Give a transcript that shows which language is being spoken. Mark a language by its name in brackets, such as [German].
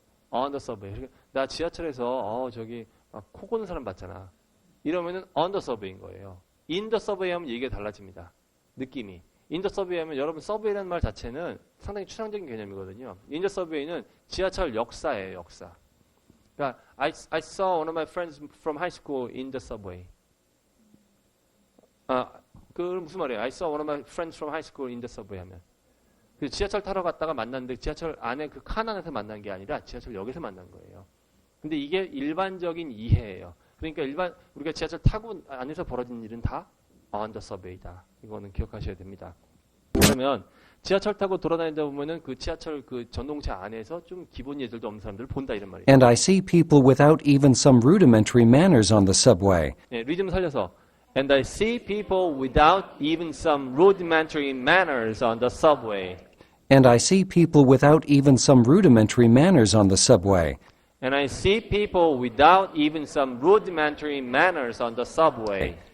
[English] on the subway. [Korean] 나 지하철에서 저기 코 고는 사람 봤잖아. 이러면은 [English] on the subway [Korean] 인 거예요. [English] in the subway [Korean] 하면 얘기가 달라집니다. 느낌이. in the subway 하면 여러분 subway라는 말 자체는 상당히 추상적인 개념이거든요. in the subway는 지하철 역사예요, 역사. [English] 그러니까 I saw one of my friends from high school in the subway. [Korean] 그 무슨 말이에요? [English] I saw one of my friends from high school in the subway 하면. [Korean] 지하철 타러 갔다가 만났는데 지하철 안에 그 칸 안에서 만난 게 아니라 지하철역에서 만난 거예요. 근데 이게 일반적인 이해예요. 그러니까 우리가 지하철 타고 안에서 벌어진 일은 다 on the subway다. 이거는 기억하셔야 됩니다. 그러면 지하철 타고 돌아다니다 보면은 그 지하철 그 전동차 안에서 좀 기본 예절도 없는 사람들을 본다 이런 말이에요. [English] And I see people without even some rudimentary manners on the subway. [Korean] 네, 리듬 살려서 [English] And I see people without even some rudimentary manners on the subway. And I see people without even some rudimentary manners on the subway. And I see people without even some rudimentary manners on the subway.